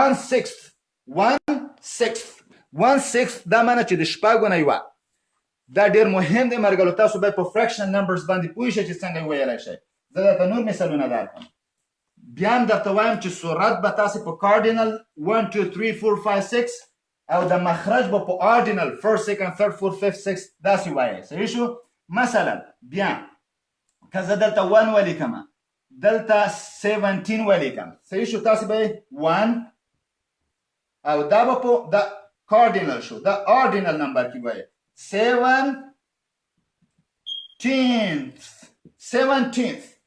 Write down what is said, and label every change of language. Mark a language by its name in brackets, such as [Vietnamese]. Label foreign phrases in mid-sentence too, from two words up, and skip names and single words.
[Pashto] 1/6 دا معنی چې د شپږو نه یوه دا ډیر مهم دی مرګلو تاسو باید په [English] fractional numbers [Pashto] باندې پوه شئ چې څنګه ویلی شئ زه درته نور مثالونه درکړم بیا هم درته وایم چې صورت به تاسې په کارډینل 1 2 3 4 5 6 او د مخرج به په آرډینل 1st 2nd 3rd 4th 5th 6th داسې وایي صحیح شو مثلا بیا که زه دلته 1 ولیکم دلته 17 ولیکم صحیح شو تاسې به 1 او دا به په د کارډینل شو د [English] ordinal number [Pashto] کې وایي 17th